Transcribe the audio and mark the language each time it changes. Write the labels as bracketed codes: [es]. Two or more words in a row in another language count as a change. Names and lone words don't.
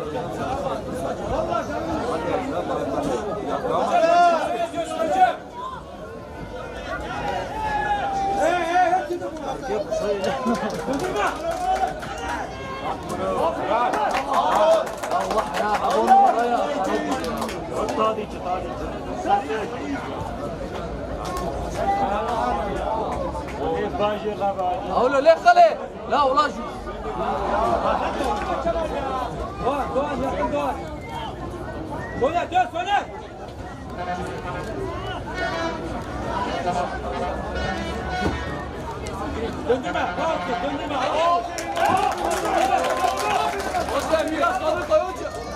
[tr] Vallahi hocam. Hepsi de bu. Durdurma. Allah ya, on numara ya. [ar] أقول له ليه خلي؟ لا والله شو [tr] Doğan yakın Doğan. Soner dön Soner. Döndürme. Döndürme. Hocam biraz kalır koy hocam.